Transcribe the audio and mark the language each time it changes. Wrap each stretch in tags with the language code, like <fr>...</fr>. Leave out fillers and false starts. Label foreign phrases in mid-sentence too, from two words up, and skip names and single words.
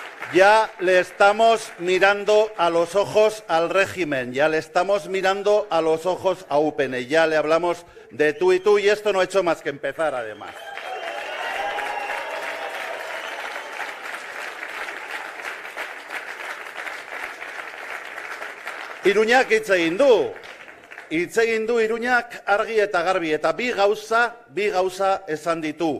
<es>Ya le estamos mirando a los ojos al régimen, ya le estamos mirando a los ojos a UPN, ya le hablamos de tú y tú, y esto no ha hecho más que empezar, además.</es> <eu>Iruñak hitz egin du. Hitz egin du Iruñak argi eta garbi, eta bi gauza esan ditu.</eu>